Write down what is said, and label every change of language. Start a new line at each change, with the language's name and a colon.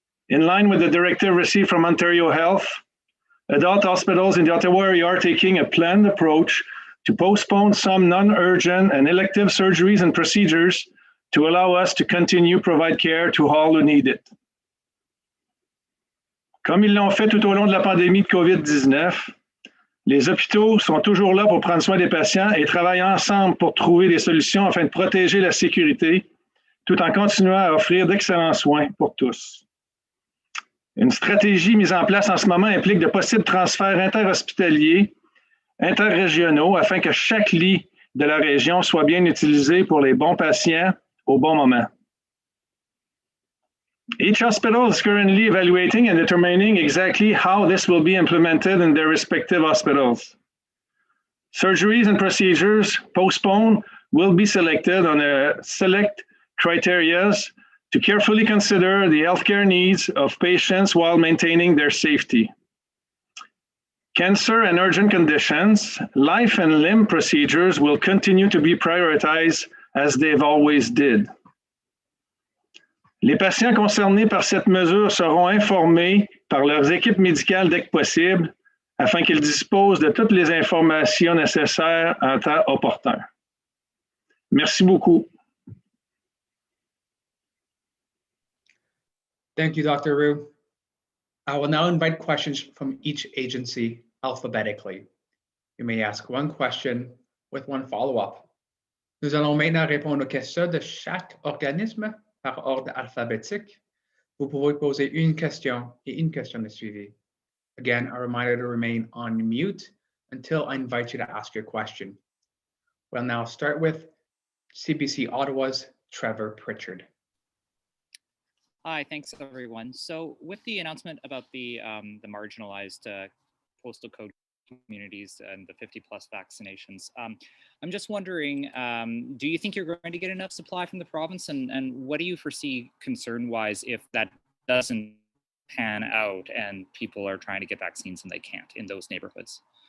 English: In line with the directive received from Ontario Health, adult hospitals in the Ottawa area are taking a planned approach to postpone some non-urgent and elective surgeries and procedures to allow us to continue provide care to all who need it.
French: Comme ils l'ont fait tout au long de la pandémie de COVID-19, les hôpitaux sont toujours là pour prendre soin des patients et travaillent ensemble pour trouver des solutions afin de protéger la sécurité tout en continuant à offrir d'excellents soins pour tous. Une stratégie mise en place en ce moment implique de possibles transferts interhospitaliers, interrégionaux, afin que chaque lit de la région soit bien utilisé pour les bons patients au bon moment.
English: Each hospital is currently evaluating and determining exactly how this will be implemented in their respective hospitals. Surgeries and procedures postponed will be selected on a select criteria to carefully consider the healthcare needs of patients while maintaining their safety. Cancer and urgent conditions, life and limb procedures will continue to be prioritized as they've always did.
French: Les patients concernés par cette mesure seront informés par leurs équipes médicales dès que possible afin qu'ils disposent de toutes les informations nécessaires en temps opportun. Merci beaucoup.
English: Thank you, Dr. Roux. I will now invite questions from each agency alphabetically. You may ask one question with one follow-up.
French: Nous allons maintenant répondre aux questions de chaque organisme par ordre alphabétique. Vous pouvez poser une question et une question de suivi.
English: Again, a reminder to remain on mute until I invite you to ask your question. We'll now start with CBC Ottawa's Trevor Pritchard. Hi, thanks everyone. So with the announcement about the marginalized postal code communities and the 50+ vaccinations, I'm just wondering, do you think you're going to get enough supply from the province, and what do you foresee concern-wise if that doesn't pan out and people are trying to get vaccines and they can't in those neighborhoods?